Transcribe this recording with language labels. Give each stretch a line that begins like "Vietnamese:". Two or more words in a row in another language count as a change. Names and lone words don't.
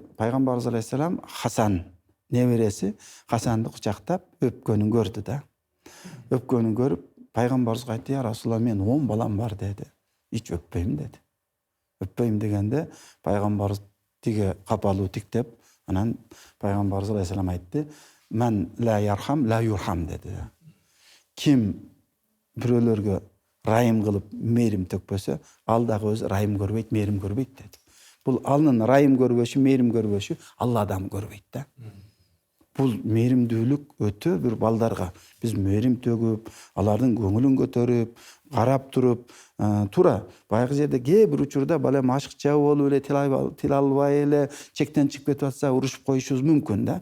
Kyrgyz: Пайгамбарыбыз алейхисалам Хасан небереси Хасанды кучактап өпкөнүн көрдү да. Өпкөнүн көрүп, пайгамбарыбызга айтты:
Arabic: "يا رسول الله,
Kyrgyz: мен 10 балам бар" деди. "Ич өппөйм" деди. өппөйм дегенде пайгамбарыбыз тиге капалуу тиктеп, анан пайгамбарыбыз алейхисалам айтты:
Arabic: "من لا يرحم لا يرحم"
Kyrgyz: dedi. Kim бирөөлөргө райым кылып мээрим төкпөсө, ал дагы өзү райым көрбөйт, мээрим көрбөйт dedi. Бул анын райым көрбөшү, мээрим көрбөшү Алла адам көрбөйт да. Бул мээримдүүлүк өтө бир балдарга биз мээрим төгүп, алардын көңүлүн көтөрүп, карап туруп, туура баягы жерде кээ бир учурда бала ашыкча болуп эле тил албай эле чектен чыгып кетип атса урушуп коюшубуз мүмкүн да.